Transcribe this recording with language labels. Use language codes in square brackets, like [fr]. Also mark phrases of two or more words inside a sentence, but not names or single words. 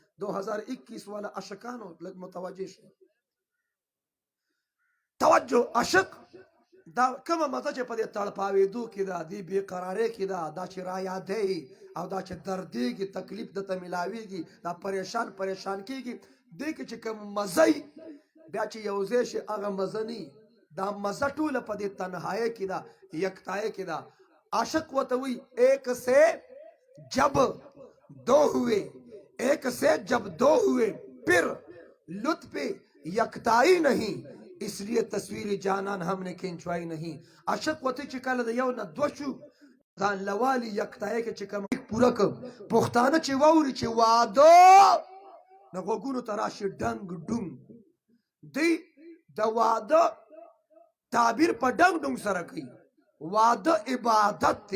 [ps] 2021 والا عاشقانو لږ متوجه شي. توجه، عاشق دا کومه مزه چې په دې تړپاوېدو کې ده، دې بېقرارۍ کې ده، دا چې رایادی او دا چې دردېږي، تکلیف درته میلاویږي، دا پریشان کېږي. دې کې چې کوم مزه وي بیا چې یو ځای شي هغه مزه نه وي. دا مزه ټوله په دې تنهایۍ کې ده، یکتایۍ کې ده. عاشق ورته وایي [ur] ایک سے جب دو ہوئے، ایک سے جب دو ہوئے پھر لطف یکتائی نہیں، اس لیے تصویر جانان ہم نے کھنچوائی نہیں. [ps] عاشق وته چې کله د یو نه دوه شو ځان لوالي یکتایۍ کې چې کوم پوره کړ. پښتانه چې واوري چې واده نه غوږونو ته راشي ډنګ ډونګ. دوی د واده تعبیر په ډنګ ډونګ سره کوي. واده عبادت دی.